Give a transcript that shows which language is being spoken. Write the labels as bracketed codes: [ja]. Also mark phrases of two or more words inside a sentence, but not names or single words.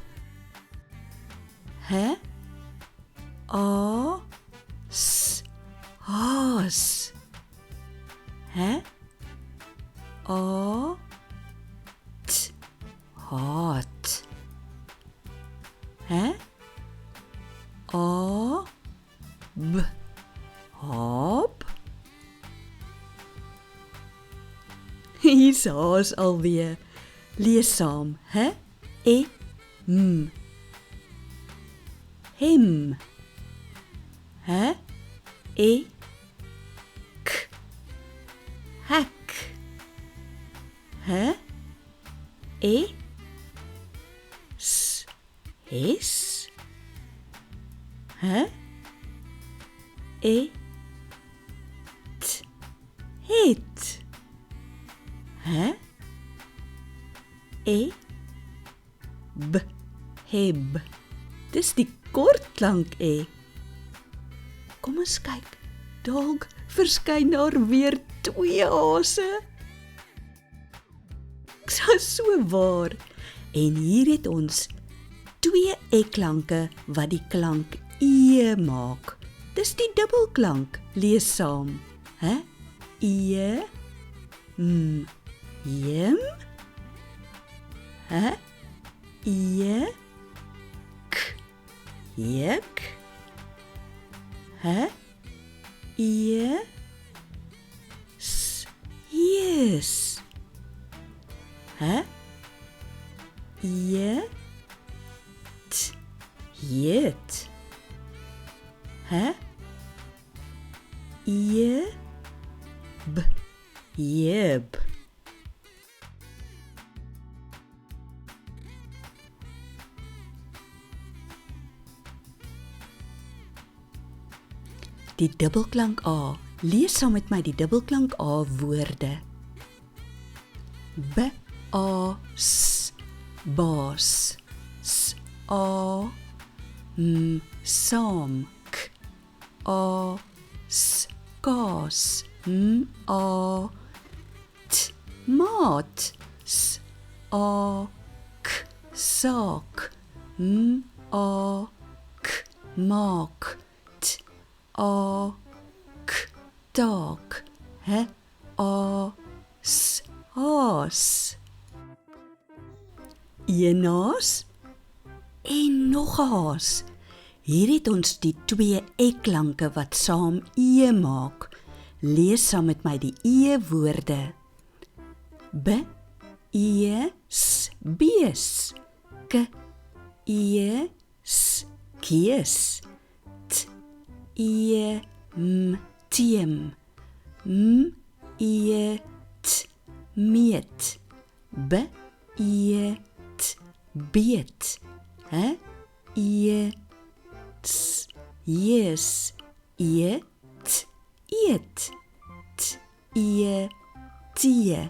[af] He? A, s, haas. He? A, t, haat. He? A, b, hap. Hier's Haas alweer. Lees saam. He? E, m. Hem. He? E, k, hek. He? E, s, hes. He? E, t, het. He? E, b, heb. Dis die kort klank E. Kom ons kyk, dalk verskyn daar weer 2 hase. Dis so waar. En hier het ons 2 E-klanke wat die klank E maak. Dis die dubbelklank. Lees saam. He? E, m, jem. He? E, k, jek. He? E, s, yes. He? E, t, jet. Eb. Jeb. Die dubbelklank A. Lees saam met my die dubbelklank A woorde. B-A-S, baas. S-A, saam. K-A-S, kaas. M-A-T, maat. S-A-K, saak. M-A-K, maak. T-A-K, taak. H-A-S, haas. Een haas en nog 'n haas. Hier het ons die 2 e-klanke wat saam e maak. Lees saam met my die e-woorde. B-E-S, bees. K-E-S, kees. T-E-M, teem. M-E-T, meet. B-E-T, beet. E-T, yes. E-T, eet. T-E-T.